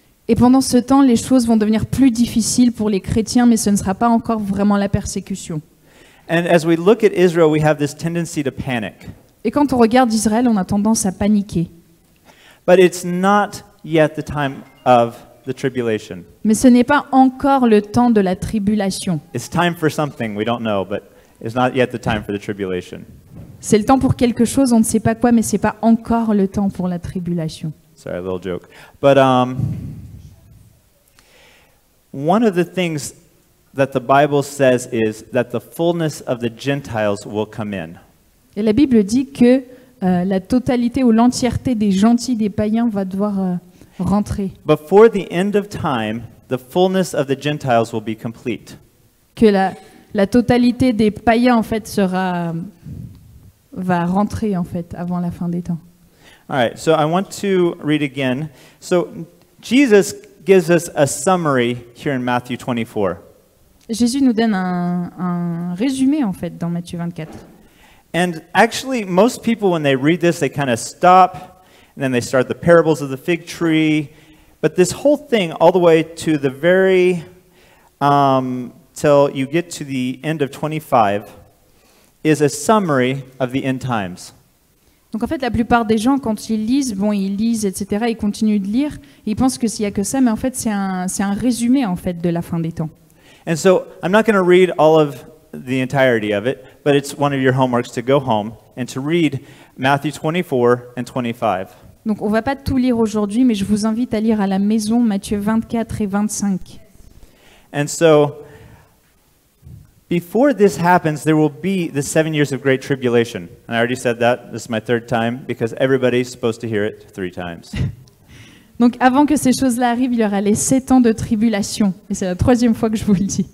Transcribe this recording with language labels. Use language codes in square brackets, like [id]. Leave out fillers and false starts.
[fr] Et pendant ce temps, les choses vont devenir plus difficiles pour les chrétiens, mais ce ne sera pas encore vraiment la persécution. [en] And as we look at Israel, we have this tendency to panic. [fr] Et quand on regarde Israël, on a tendance à paniquer. [en] But it's not yet the time of the tribulation. [fr] Mais ce n'est pas encore le temps de la tribulation. [en] It's time for something, we don't know, but it's not yet the time for the tribulation. [fr] C'est le temps pour quelque chose, on ne sait pas quoi, mais ce n'est pas encore le temps pour la tribulation. [en] Sorry, a little joke. But one of the things that the Bible says is that the fullness of the Gentiles will come in. [fr] Et la Bible dit que la totalité ou l'entièreté des gentils, des païens, va devoir rentrer. [en] Before the end of time, the fullness of the Gentiles will be complete. [fr] Que la totalité des païens, en fait, va rentrer, en fait, avant la fin des temps. [en] All right, so I want to read again. So Jesus gives us a summary here in Matthew 24. [fr] Jésus nous donne un résumé, en fait, dans Matthieu 24. [en] And actually, most people, when they read this, they kind of stop, and then they start the parables of the fig tree. But this whole thing, all the way to the very, till you get to the end of 25, is a summary of the end times. [fr] Donc en fait, la plupart des gens, quand ils lisent, ils lisent, etc., ils continuent de lire, ils pensent que s'il n'y a que ça, mais en fait, c'est un résumé, en fait, de la fin des temps. [en] And so, I'm not going to read all of the entirety of it, but it's one of your homeworks to go home and to read Matthew 24 and 25. [fr] Donc on va pas tout lire aujourd'hui, mais je vous invite à lire à la maison Matthieu 24 et 25. [en] And so, before this happens, there will be the 7 years of great tribulation. And I already said that. This is my third time because everybody's supposed to hear it 3 times. [fr] Donc avant que ces choses-là arrivent, il y aura les 7 ans de tribulation. Et c'est la 3e fois que je vous le dis.